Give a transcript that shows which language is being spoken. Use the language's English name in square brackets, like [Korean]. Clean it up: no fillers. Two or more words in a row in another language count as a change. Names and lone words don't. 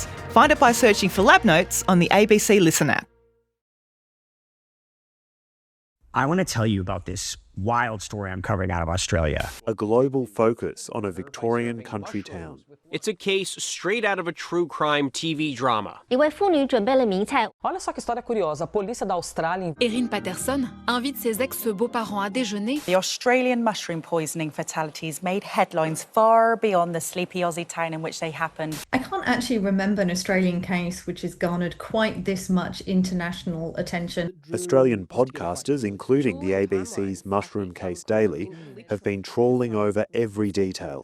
[English] Find it by searching for Lab Notes on the ABC Listen app. I want to tell you about this wild story I'm covering out of Australia. A global focus on a Victorian country town. It's a case straight out of a true crime TV drama. [Portuguese] Olha só que história curiosa. A polícia da Austrália. [French] Erin Patterson invite ses ex-beaux-parents à déjeuner. [English] The Australian mushroom poisoning fatalities made headlines far beyond the sleepy Aussie town in which they happened. I can't actually remember an Australian case which has garnered quite this much international attention. Australian podcasters, including the ABC's Mushroom Case Daily, have been trawling over every detail.